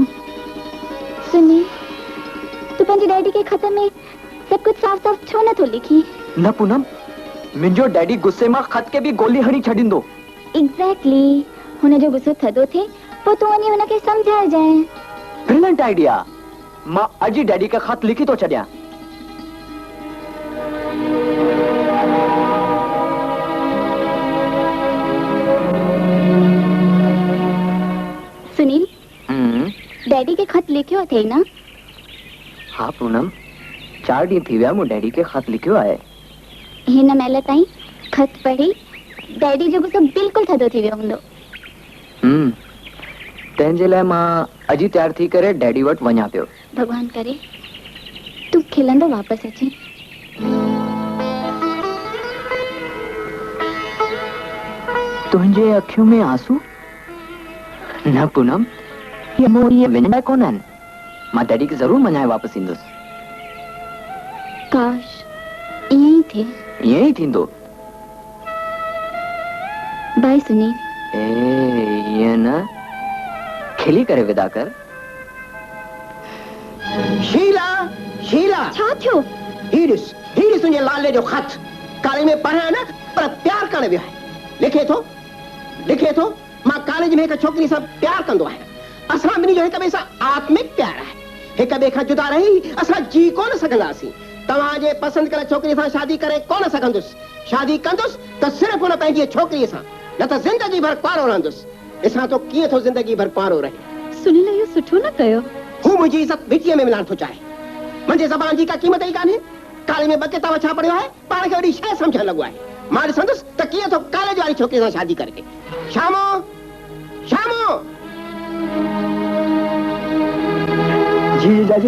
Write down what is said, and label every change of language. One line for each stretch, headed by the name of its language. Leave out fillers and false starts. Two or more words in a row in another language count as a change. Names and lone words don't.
Sindhi: सुनी तू पंहिंजे डैडी के खत में सब कुछ साफ साफ छो नथो लिखी न पूनम मुंहिंजो डैडी गुस्से मां खत के भी गोली हणी छॾींदो एग्जैक्टली हुनजो गुस्सो थदो थे पोइ तूं वञी हुनखे समझाइजांइ
English: brilliant idea
Sindhi: मां अॼु डैडी खे खत लिखी थो छॾियां सुनील डैडी के खत लिखियो थे ना हाँ पूनम 4 ॾींहं थी विया मूं डैडी खे खत लिखियो आहे हिन महिल ताईं खत पढ़ी डैडी जो गुस्सो बिल्कुल थदो थी वियो हूंदो तंहिंजे लाइ मां अॼु ई तयार थी करे डैडी वटि वञां पियो भगवान करे तू खिलंदो वापस अचे तुंहिंजे अखियों में आंसू न पूनम ये मोरी विनय कोन आहिनि मां डैडी खे ज़रूर मञाए वापसि ईंदुसि काश ईअं ई थिए ईअं ई थींदो बाय सुनील ईअं न खिली करे विदा कर शीला शीला छा थियो हीरिस तुंहिंजे लाले जो खत कॉलेज में पढ़ां न पर प्यार करण वियो आहे लिखे थो मां कॉलेज में हिकु छोकिरी सां प्यार कंदो आहियां असां ॿिन्ही जो हिक ॿिए सां आत्मिक प्यार आहे हिक ॿिए खां जुदा रही असां जी कोन सघंदासीं तव्हांजे पसंदि कयल छोकिरी सां शादी करे कोन सघंदुसि। शादी कंदुसि त सिर्फ़ु हुन पंहिंजी छोकिरीअ सां, न त ज़िंदगी भर कुआरो रहंदुसि। ॾिसां तो कीअं थो ज़िंदगी भर कुआरो रहे। सुनील इहो सुठो न कयो। हू मुंहिंजी इज़त मिटीअ में मिलाइण थो चाहे। मुंहिंजे ज़बान जी का क़ीमत ई कान्हे। काले में ॿ किताब छा पढ़ियो आहे, पाण खे वॾी शइ सम्झण लॻो आहे। मां ॾिसंदुसि त कीअं थो कॉलेज वारी छोकिरी सां शादी करे। शामो शामो जी जीजाजी।